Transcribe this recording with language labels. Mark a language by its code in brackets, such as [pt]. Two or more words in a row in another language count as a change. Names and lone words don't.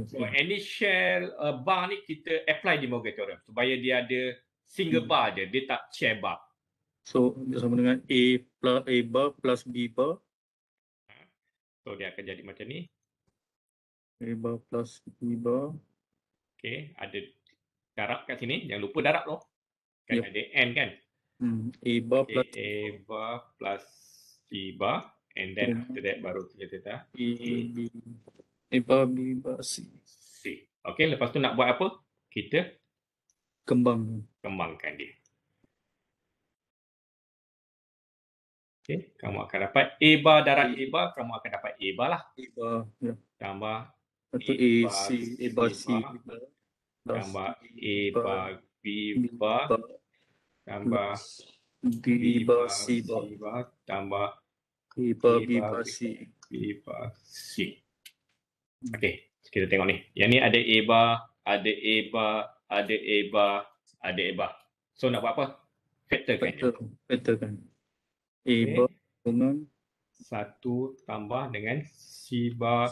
[ms] So any [en] share bar [ms] ni kita apply De Morgan Theorem supaya dia ada [en] single bar [ms] je, dia tak [en] share bar. [ms] So dia sama dengan [en] A plus A bar plus B bar. [ms] So dia akan jadi macam ni. A bar plus B bar. Okay, ada darab kat sini. Jangan lupa darab tu. Kan ada N kan? [en] A bar plus A bar plus C bar. And then after that [ms] baru kita letak [en] A bar B bar C. [ms] Okey, lepas tu nak buat apa? Kita Kembang. kembangkan dia. Okey, kamu akan dapat [en] A bar [ms] darab [en] A bar, [ms] kamu akan dapat [en] A bar [ms] lah. [en] A bar. Ya. [ms] Tambah Lepas tu [en] A A, bar C, A bar, C bar, bar. Plus [ms] tambah [en] B A bar, bar B B bar, bar. [ms] tambah [en] Plus B B bar, bar C bar. C bar, tambah A bar, A B bar bar, C. B bar C. [ms] Okey, kita tengok ni. Yang ni ada [en] A bar, [ms] ada [en] A bar, [ms] ada [en] A bar, [ms] ada [en] A bar. [ms] So nak buat apa? Factorkan je. Factor kan. A Okey. [en] bar dengan [ms] 1 tambah dengan [en] C bar